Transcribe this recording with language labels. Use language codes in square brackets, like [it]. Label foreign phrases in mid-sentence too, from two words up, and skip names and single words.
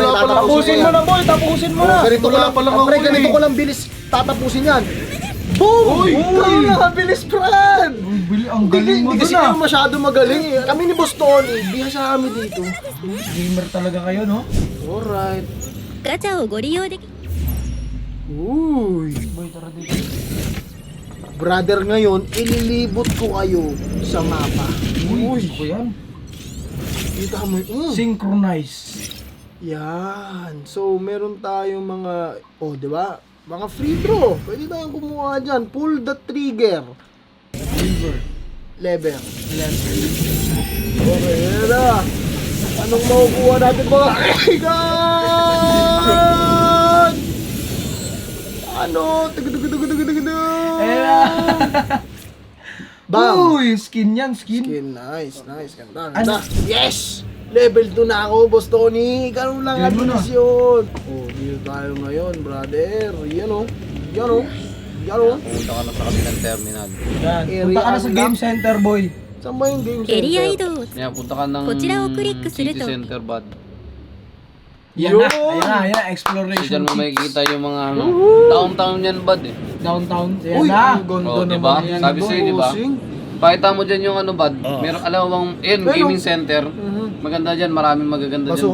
[tl] Sisimula pa lang ako. Tapusin mo na, boy. Tapusin mo na. Ganito Wala lang, pa lang pre, ako ganito eh. ko lang bilis tatapusin yan. Boom! Uy, Boom! Nakabilis, Fran! Ang galing mo Hindi kasi dun, ah. kayo masyado magaling eh. Kami ni Boss Tony, bihasa kami dito. Gamer talaga kayo, no? Alright. [ja] ガチャをご利用でき [tl] Uy! Boy, tara dito. Brother, ngayon, ililibot ko kayo sa mapa. Uy, ko yan. Kita mo yun. Synchronize. Yan. So, meron tayong mga, di ba? Mga [en] free throw. [tl] Pwede tayong kumuha dyan. [en] Pull the trigger. Lever. [tl] Okay, yan na. Anong makukuha natin mga kaigan? Ano? Tugudugudugudugudugudu. Bam! Uy, skin yan, skin. Skin, nice. Ganda, ganda. Yes! Level 2 na ako, Boss Tony. Ganun lang ang Yan mo na. bilis yun. Dito tayo ngayon, brother. Yan o. Pumunta ka na sa kabilang terminal. Yan. Area Punta ka na sa unlock. [en] game center, boy. [tl] Saan ba yung game [ja] エリア移 [tl] center? [ja] 動を [tl] Kaya punta ka ng [ja] こちらをクリックする [tl] city [ja] と [en] center bud. [tl] Yan Yun! na, ayan na, Kasi exploration dyan mo tips. makikita yung mga ano, downtown yan bud eh. Downtown, yan Uy, na. ang ganda Oh, naman diba? yan. Sabi sa'yo, diba? Bossing. Pakita mo dyan yung ano bud, meron alam mo bang, yun, Pero- [en] gaming center. [tl] Maganda dyan, maraming magaganda dyan